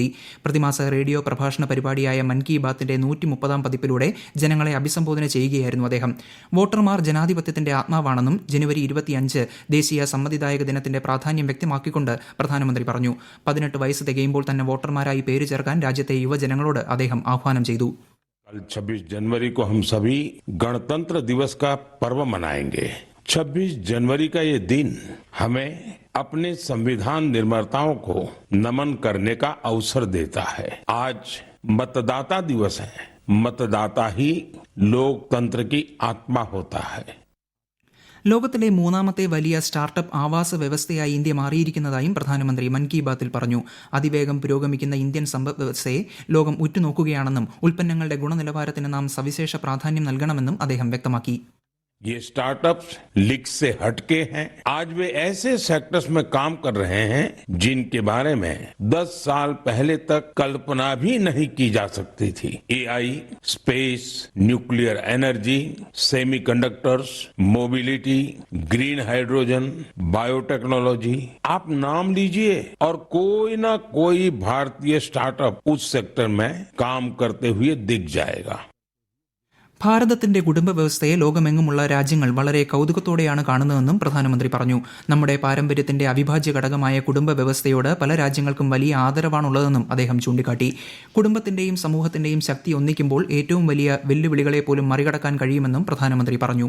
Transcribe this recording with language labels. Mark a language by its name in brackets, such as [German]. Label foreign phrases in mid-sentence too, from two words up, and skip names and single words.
[Malayalam] പ്രതിമാസ റേഡിയോ പ്രഭാഷണ പരിപാടിയായ മൻ കി ബാത്തിന്റെ 130ാം പതിപ്പിലൂടെ ജനങ്ങളെ അഭിസംബോധന ചെയ്യുകയായിരുന്നു അദ്ദേഹം. വോട്ടർമാർ ജനാധിപത്യത്തിന്റെ ആത്മാവാണെന്നും ജനുവരി 25 ദേശീയ സമ്മതിദായക ദിനത്തിന്റെ പ്രാധാന്യം വ്യക്തമാക്കിക്കൊണ്ട് പ്രധാനമന്ത്രി പറഞ്ഞു. 18 വയസ്സ് തികയുമ്പോൾ തന്നെ വോട്ടർമാരായി പേര് ചേർക്കാൻ രാജ്യത്തെ യുവജനങ്ങളോട് അദ്ദേഹം ആഹ്വാനം ചെയ്തു. [Hindi] कल 26 जनवरी को हम सभी गणतंत्र दिवस का पर्व मनाएंगे. 26 जनवरी का ये दिन हमें अपने संविधान निर्माताओं को नमन करने का अवसर देता है. आज मतदाता दिवस है. मतदाता ही लोकतंत्र की आत्मा होता है. [Malayalam] ലോകത്തിലെ മൂന്നാമത്തെ വലിയ സ്റ്റാർട്ടപ്പ് ആവാസ വ്യവസ്ഥയായി ഇന്ത്യ മാറിയിരിക്കുന്നതായും പ്രധാനമന്ത്രി മൻ കി ബാത്തിൽ പറഞ്ഞു. അതിവേഗം പുരോഗമിക്കുന്ന ഇന്ത്യൻ സമ്പദ് വ്യവസ്ഥയെ ലോകം ഉറ്റുനോക്കുകയാണെന്നും ഉൽപ്പന്നങ്ങളുടെ ഗുണനിലവാരത്തിന് നാം സവിശേഷ പ്രാധാന്യം നൽകണമെന്നും അദ്ദേഹം വ്യക്തമാക്കി. [Hindi] ये स्टार्टअप्स लीक से हटके हैं. आज वे ऐसे सेक्टर्स में काम कर रहे हैं जिनके बारे में 10 साल पहले तक कल्पना भी नहीं की जा सकती थी. [English] AI, space, nuclear energy, semiconductors, mobility, green hydrogen, biotechnology, [Hindi] आप नाम लीजिए और कोई ना कोई भारतीय स्टार्टअप उस सेक्टर में काम करते हुए दिख जाएगा. [Malayalam] ഭാരതത്തിന്റെ കുടുംബ വ്യവസ്ഥയെ ലോകമെങ്ങുമുള്ള രാജ്യങ്ങൾ വളരെ കൗതുകത്തോടെയാണ് കാണുന്നതെന്നും പ്രധാനമന്ത്രി പറഞ്ഞു. നമ്മുടെ പാരമ്പര്യത്തിന്റെ അവിഭാജ്യ ഘടകമായ കുടുംബ വ്യവസ്ഥയോട് പല രാജ്യങ്ങൾക്കും വലിയ ആദരവാണുള്ളതെന്നും അദ്ദേഹം ചൂണ്ടിക്കാട്ടി. കുടുംബത്തിന്റെയും സമൂഹത്തിന്റെയും ശക്തി ഒന്നിക്കുമ്പോൾ ഏറ്റവും വലിയ വെല്ലുവിളികളെ പോലും മറികടക്കാൻ കഴിയുമെന്നും പ്രധാനമന്ത്രി പറഞ്ഞു.